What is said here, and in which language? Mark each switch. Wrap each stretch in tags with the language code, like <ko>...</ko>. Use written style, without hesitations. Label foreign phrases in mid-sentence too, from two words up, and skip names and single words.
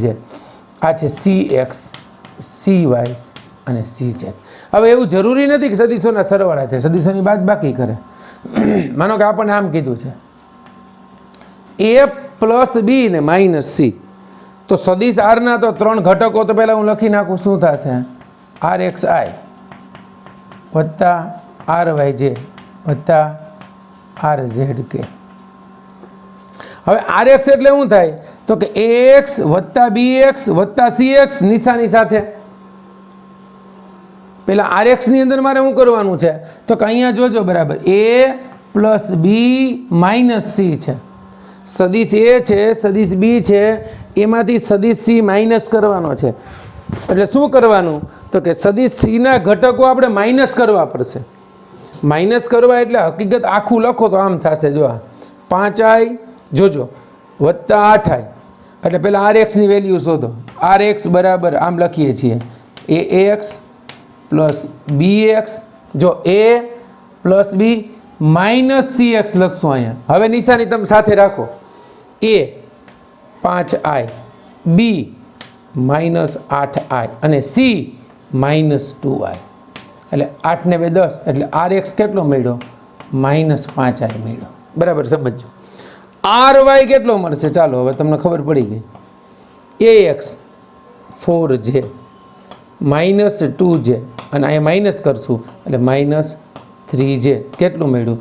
<gu>આ છે cx, cy અને cz. હવે એવું જરૂરી નથી કે સદિશોના સરવાળા છે, સદિશોની બાદબાકી કરે. માનો કે આપણને આમ કીધું છે a + b ને -c, તો સદિશ આરના તો 3 ઘટકો તો પહેલાં હું લખી નાખું. શું થશે? rxi + ryj + rzk. હવે rx એટલે શું થાય? તો કે ax + bx + cx નિશાની સાથે. પેલા rx ની અંદર મારે શું કરવાનું છે? તો કે અહીંયા જોજો, બરાબર, a + b - c છે. સદિશ એ છે, સદિશ બી છે, એમાંથી સદિશ સી માઇનસ કરવાનો છે. એટલે શું કરવાનું? તો કે સદિશ સીના ઘટકો આપણે માઇનસ કરવા પડશે. માઇનસ કરવા એટલે હકીકત આખું લખો તો આમ થશે, જો આ 5i જોજો +8i, એટલે પહેલાં rxની વેલ્યુ શોધો. rx બરાબર આમ લખીએ છીએ ax + bx, જો a + b - cx લખશું અહીંયા. હવે નિશાની તમે સાથે રાખો, a 5i, b -8i અને c -2i. એટલે 8 ને 2 10, એટલે rx કેટલો મળ્યો? -5i મળ્યો, બરાબર. સમજો ry કેટલો મળશે? ચાલો હવે તમને ખબર પડી ગઈ. ax 4j -2j, અને અહીંયા માઇનસ કરશું એટલે -3j. કેટલું મળ્યું?</gu>